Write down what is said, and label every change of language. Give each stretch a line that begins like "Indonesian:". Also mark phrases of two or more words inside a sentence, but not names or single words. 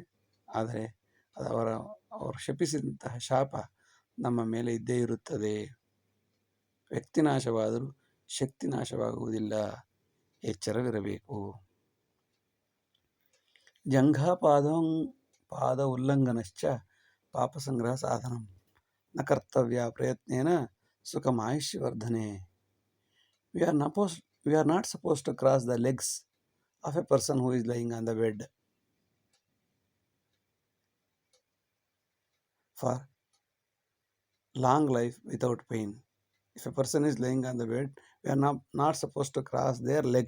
Kannada: ಆದರೆ ಅದು ಅವರು ಶಪಿಸಿದಂತಹ ಶಾಪ ನಮ್ಮ ಮೇಲೆ ಇದ್ದೇ ಇರುತ್ತದೆ. ವ್ಯಕ್ತಿ ನಾಶವಾದರೂ ಶಕ್ತಿ ನಾಶವಾಗುವುದಿಲ್ಲ.
Sanskrit: ಎಚ್ಚರವಿರಬೇಕು. ಪಾದ ಉಲ್ಲಂಘನಶ್ಚ ಪಾಪ ಸಂಗ್ರಹ ಸಾಧನಂ ನ ಕರ್ತವ್ಯ ಪ್ರಯತ್ನೇನ ಸುಖಮಾಯುಷ್ಯವರ್ಧನೆ.
English: We are not supposed to cross the legs of a person who is lying on the bed for long life without pain. If a person is lying on the bed, we are not supposed to cross their legs.